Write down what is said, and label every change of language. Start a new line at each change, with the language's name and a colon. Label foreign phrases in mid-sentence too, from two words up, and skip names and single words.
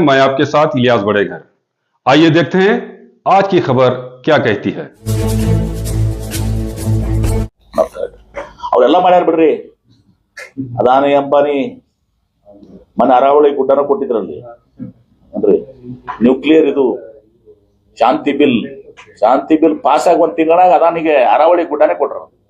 Hindi: मैं आपके साथ इलियास बड़ेघर। आइए देखते हैं आज की खबर क्या कहती है।
Kannada: ಅವರೆಲ್ಲ ಮಾಡ್ಯಾರ ಬಿಡ್ರಿ. ಅದಾನಿ ಅಂಬಾನಿ ಮನೆ ಅರಾವಳಿ ಗುಡ್ಡನ ಕೊಟ್ಟಿದ್ರಲ್ಲಿ ಅಂದ್ರೆ ನ್ಯೂಕ್ಲಿಯರ್ ಇದು ಶಾಂತಿ
English: bill pass
Kannada: ಆಗಿ 1 ತಿಂಗಳಾಗ ಅದಾನಿಗೆ ಅರಾವಳಿ ಗುಡ್ಡನೇ ಕೊಟ್ರ.